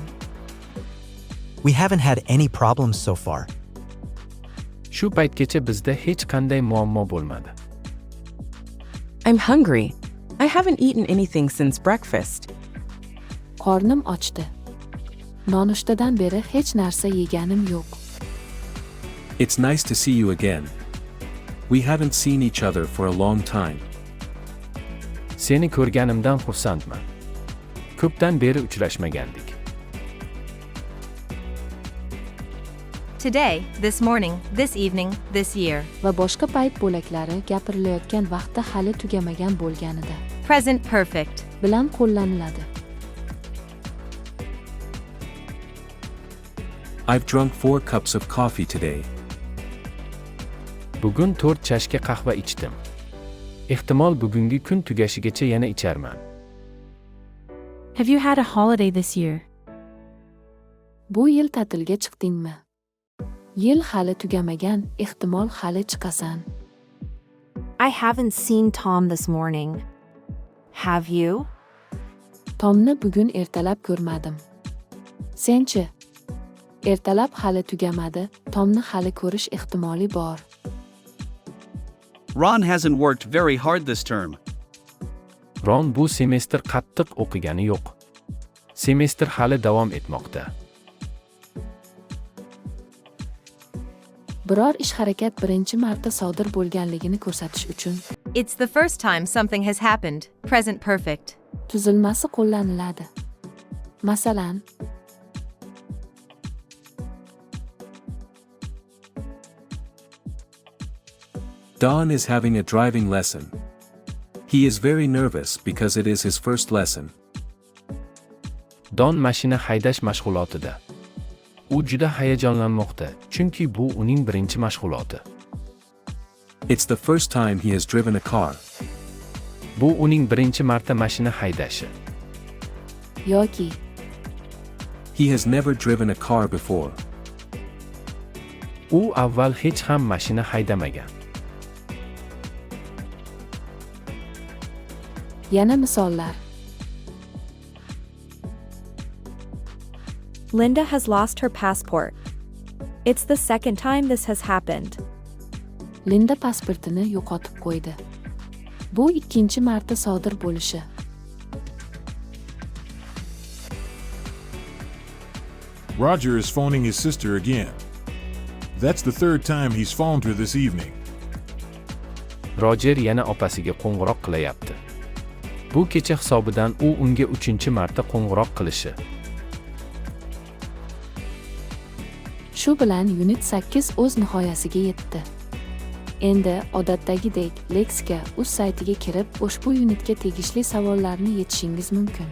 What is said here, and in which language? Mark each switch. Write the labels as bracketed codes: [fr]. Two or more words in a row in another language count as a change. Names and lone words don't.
[en] We haven't had any problems so far. [uz] Shu paytgacha bizda hech qanday muammo bo'lmadi. [en] I'm hungry. I haven't eaten anything since breakfast. [uz] Qornim ochdi. Nonushtadan beri hech narsa yeganim yo'q. [en] It's nice to see you again. We haven't seen each other for a long time. [uz] Seni ko'rganimdan xursandman. Ko'pdan beri uchrashmagandik. [en] Today, this morning, this evening, this year. [uz] Va boshqa payt bo'laklari gapirilayotgan vaqtda hali tugamagan bo'lganida [en] Present perfect. [uz] bilan qo'llaniladi. [en] I've drunk 4 cups of coffee today. [uz] Bugun 4 chashka qahva ichdim. Ehtimol bugungi kun tugashigacha yana icharman. [en] Have you had a holiday this year? [uz] Bu yil ta'tilga chiqdingmi? Yil hali tugamagan, ehtimol hali chiqasan. [en] I haven't seen Tom this morning. Have you? [uz] Tomni bugun ertalab ko'rmadim. Senchi? Ertalab hali tugamadi, Tomni hali ko'rish ehtimoli bor. [en] Ron hasn't worked very hard this term. [uz] Ron bu semestr qattiq o'qigani yo'q. Semestr hali davom etmoqda. Biror ish harakat birinchi marta sodir bo'lganligini ko'rsatish uchun [en] It's the first time something has happened. Present perfect. [uz] tuzilmasi qo'llaniladi. Masalan, [en] Don is having a driving lesson. He is very nervous because it is his first lesson. [uz] Don mashina haydash mashg'ulotida. U juda hayajonlanmoqda, chunki bu uning birinchi mashg'uloti. [en] It's the first time he has driven a car. [uz] Bu uning birinchi marta mashina haydashi. yoki [en] He has never driven a car before. [uz] U avval hech ham mashina haydamagan. Yana misollar. [en] Linda has lost her passport. It's the second time this has happened. [uz] Linda pasportini yo'qotib qo'ydi. Bu ikkinchi marta sodir bo'lishi. [en] Roger is phoning his sister again. That's the third time he's phoned her this evening. [uz] Roger yana opasiga qo'ng'iroq qilyapti. Bu kecha hisobidan u unga 3-chi marta qo'ng'iroq qilishi. Shu bilan unit 8 o'z nihoyasiga yetdi. Endi odatdagidek Lexika.uz saytiga kirib, ushbu unitga tegishli savollarni yechishingiz mumkin.